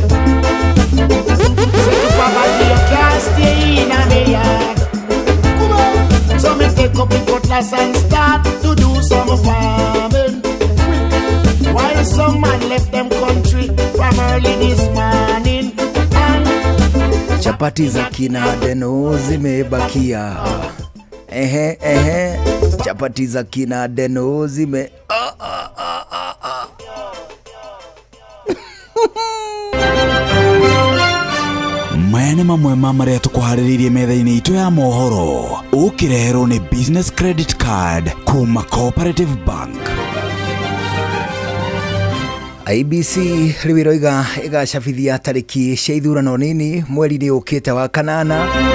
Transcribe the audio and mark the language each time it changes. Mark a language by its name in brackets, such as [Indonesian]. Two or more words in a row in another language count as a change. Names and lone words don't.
[English] Say to poverty you can't stay in the yard. Come on. So me take up the cutlass and start to do some farming. While some man left them country from early this morning. [Swahili] Chapati za kina Deno zimebakia. Chapati za kina Deno zime [Kikuyu] maya nĩ mamwe ma marĩa tũkũharĩrĩirie metha-inĩ itũ ya mohoro. Ũkĩreherwo nĩ [English] business credit card [Kikuyu] kuma Cooperative Bank. IBC rĩu ĩroiga ĩgacabithia tarĩki cia ithurano nini mweri-inĩ ũkĩte wa kanana.